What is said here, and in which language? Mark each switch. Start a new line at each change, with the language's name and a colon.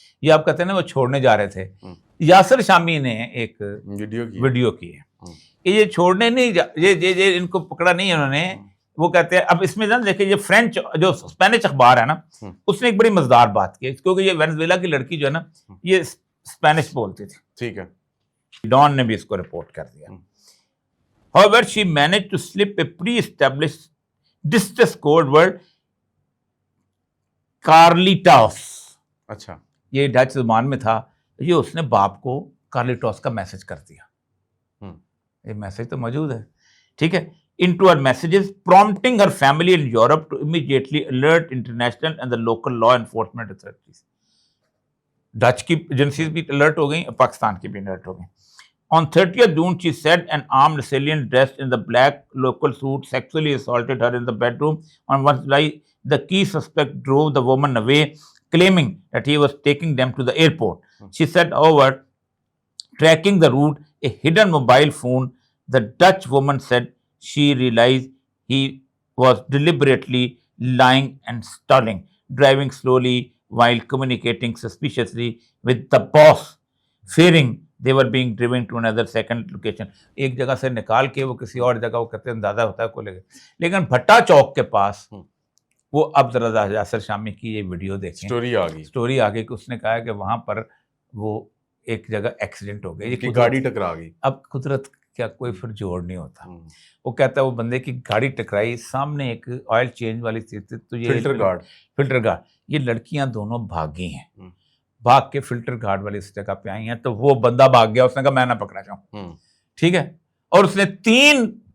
Urdu: یہ آپ کہتے ہیں نا وہ چھوڑنے جا رہے تھے. یاسر شامی نے ایک ویڈیو کی ہے کہ یہ چھوڑنے نہیں یہ ان کو پکڑا نہیں انہوں نے. وہ کہتے ہیں اب اس میں نا دیکھیں یہ فرینچ جو اسپینش اخبار ہے نا اس نے ایک بڑی مزدار بات کی کیونکہ یہ وینزویلا کی لڑکی جو ہے نا یہ اسپینش بولتی تھی. ٹھیک ہے. ڈان نے بھی اس کو رپورٹ کر دیا.
English: However, she managed to slip a pre-established distress code word Carlitos.
Urdu: اچھا. یہ ڈچ زبان میں تھا. یہ اس نے باپ کو کارلیٹوس کا میسج کر دیا. یہ میسج تو موجود ہے ٹھیک ہے.
English: Into her messages prompting her family in Europe to immediately alert international and the local law enforcement authorities.
Urdu: Dutch کی ایجنسیز بھی الرٹ ہو گئیں، پاکستان کی بھی الرٹ ہو گئیں.
English: On 30th June, she said an armed assailant dressed in the black local suit sexually assaulted her in the bedroom. On 1 July, the key suspect drove the woman away, claiming that he was taking them to the airport. She said, however, tracking the route, a hidden mobile phone, the Dutch woman said she realized he was deliberately lying and stalling, driving slowly while communicating suspiciously with the boss, fearing they were being driven to another second location.
Urdu: ایک جگہ سے نکال کے وہ کسی اور جگہ وہ کہتے ہیں اندازہ ہوتا ہے کو لے گئے. لیکن بھٹا چوک کے پاس وہ اب ذرا یاسر شامی کی یہ ویڈیو دیکھیں. اسٹوری آ گئی کہ اس نے کہا کہ وہاں پر وہ ایک جگہ ایکسیڈنٹ ہو گیا، یہ گاڑی ٹکرا گئی. اب قدرت کیا کوئی پھر جوڑ نہیں ہوتا. وہ کہتا ہے وہ بندے کی گاڑی ٹکرائی، سامنے ایک آئل چینج والی چیز تھی تو یہ فلٹر گارڈ یہ لڑکیاں دونوں بھاگی ہیں، بھاگ کے فلٹر گارڈ والی اس جگہ پہ آئی ہیں تو وہ بندہ بھاگ گیا. اس نے کہا میں نہ پکڑا جاؤں ٹھیک ہے. اور اس نے 3